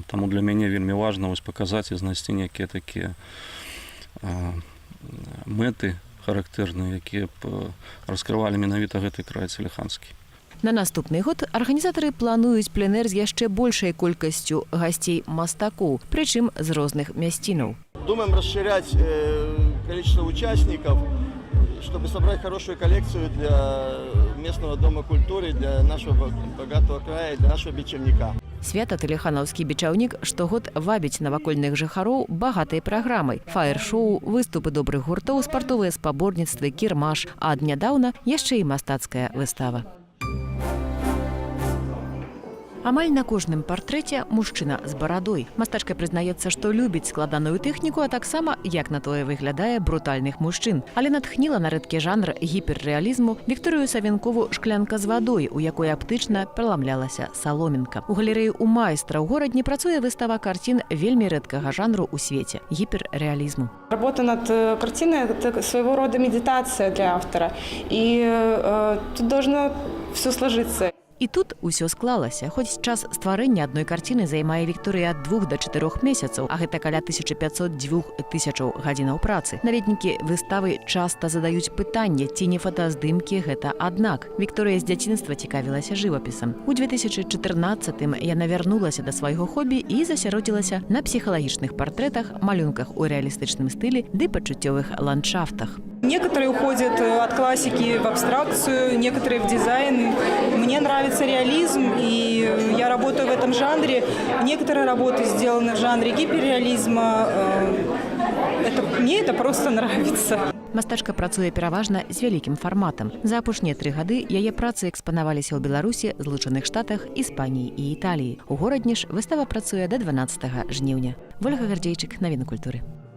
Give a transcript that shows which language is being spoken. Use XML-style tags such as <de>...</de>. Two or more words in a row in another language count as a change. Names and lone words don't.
<be>Таму для мяне вельмі важна вось паказаць і знайсці некія такія мэты характэрныя, якія б раскрывалі менавіта гэты край Тэлеханскі. На наступны год арганізатары плануюць пленэр з яшчэ большай колькасцю гасцей мастакоў, прычым з розных мясцінаў.</be> <ru>Думаем расширять количество участников, чтобы собрать хорошую коллекцию для местного дома культуры, для нашего богатого края, для нашего бичевника.</ru> <be>Свята тэлеханаўскі бічаўнік штогод вабіць навакольных жыхароў багатай праграмай. Фаер-шоу, выступы добрых гуртоў, спартовыя спаборніцтвы, кірмаш, а ад нядаўна яшчэ і мастацкая выстава. Амаль на кожным партрэце мужчына з барадой. Мастачка прызнаецца, што любіць складаную тэхніку, а таксама, як на тое выглядае, брутальных мужчын. Але натхніла на рэдкі жанр гіперрэалізму Вікторыю Савенкову «Шклянка з вадой», у якой аптычна праламлялася саломінка. У галерэі ў майстра ў горадні працуе выстава карцін вельмі рэдкага жанру ў свеце – гіперрэалізму.</be> <ru>Работа над картиной – это своего рода медитация для автора. И тут должно все сложиться.</ru> <be>І тут усё склалася. Хоць час стварэння адной карціны займае Вікторыя ад 2 до 4 месяцаў, а гэта каля 1500-2000 гадзінаў працы. Наведнікі выставы часта задаюць пытанне, ці не фотаздымкі гэта аднак. Вікторыя з дзяцінства цікавілася жывапісам. У 2014-м яна вярнулася да свайго хобі і засяродзілася на псіхалагічных партрэтах, малюнках у рэалістычным стылі ды пачуццёвых ландшафтах.</be> <ru>Некоторые уходят от классики в абстракцию, некоторые в дизайн. Мне нравится реализм, и я работаю в этом жанре. Некоторые работы сделаны в жанре гиперреализма. Мне это просто нравится.</ru> <be>Мастачка працуе пераважна з вялікім фарматам. За апошнія 3 гады яе працы экспанаваліся ў Беларусі, Злучаных Штатах, Іспаніі і Італіі. У горадні ж выстава працуе да 12 жніўня. Вольга Гардзейчык, навіны культуры.</be>